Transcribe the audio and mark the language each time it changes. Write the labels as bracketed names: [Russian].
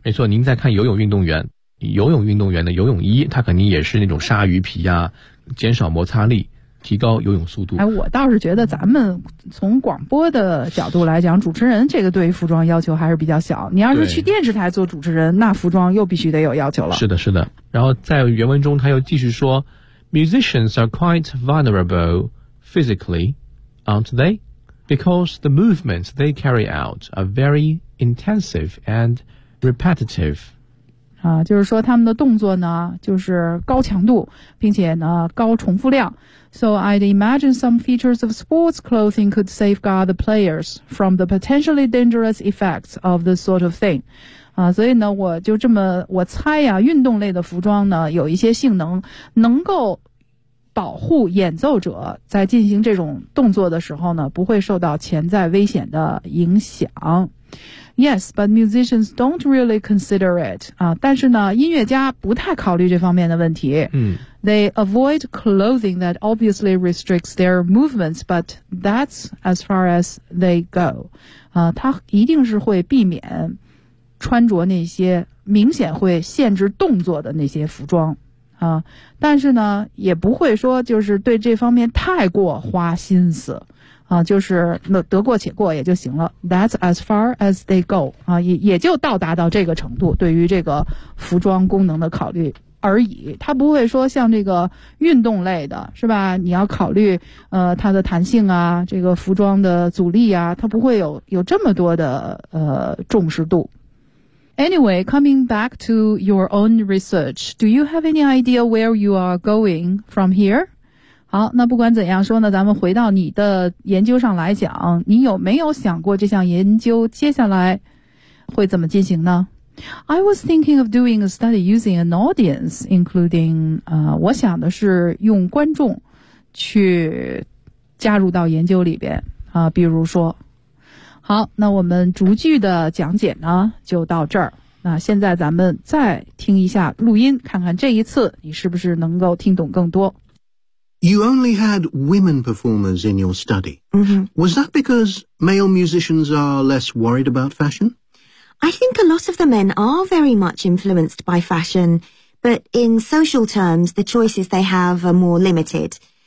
[Chinese] 没错，您再看游泳运动员，游泳运动员的游泳衣它肯定也是那种鲨鱼皮啊，减少摩擦力，提高游泳速度。哎，我倒是觉得咱们从广播的角度来讲，主持人这个对于服装要求还是比较小，你要是去电视台做主持人，那服装又必须得有要求了。是的是的。然后在原文中他又继续说 [English] Musicians are quite vulnerable physically, aren't they? Because the movements they carry out are very intensive and repetitive. [Chinese] 啊，就是说他们的动作呢就是高强度并且呢高重复量。 [English] So I'd imagine some features of sports clothing could safeguard the players from the potentially dangerous effects of this sort of thing. [Chinese] 啊，所以呢我就这么我猜啊，运动类的服装呢有一些性能能够保护演奏者在进行这种动作的时候呢不会受到潜在危险的影响。 [English] Yes, but musicians don't really consider it. [Chinese] 啊，但是呢，音乐家不太考虑这方面的问题。 [English] They avoid clothing that obviously restricts their movements, but that's as far as they go. [Chinese] 啊，他一定是会避免穿着那些明显会限制动作的那些服装。啊，但是呢，也不会说就是对这方面太过花心思。啊，就是那得过且过也就行了。 [English] That's as far as they go. [Chinese] 啊，也就到达到这个程度，对于这个服装功能的考虑而已。他不会说像这个运动类的，是吧？你要考虑它的弹性啊，这个服装的阻力啊，它不会有这么多的重视度。 [English] Anyway, coming back to your own research, do you have any idea where you are going from here? [Chinese] 好，那不管怎样说呢，咱们回到你的研究上来讲，你有没有想过这项研究接下来会怎么进行呢？ [English] I was thinking of doing a study using an audience, including, [Chinese] 我想的是用观众去加入到研究里边，比如说。好，那我们逐句的讲解呢，就到这儿。那现在咱们再听一下录音，看看这一次你是不是能够听懂更多。 [English] You only had women performers in your study. Was that because male musicians are less worried about fashion? I think a lot of the men are very much influenced by fashion, but in social terms, the choices they have are more limited.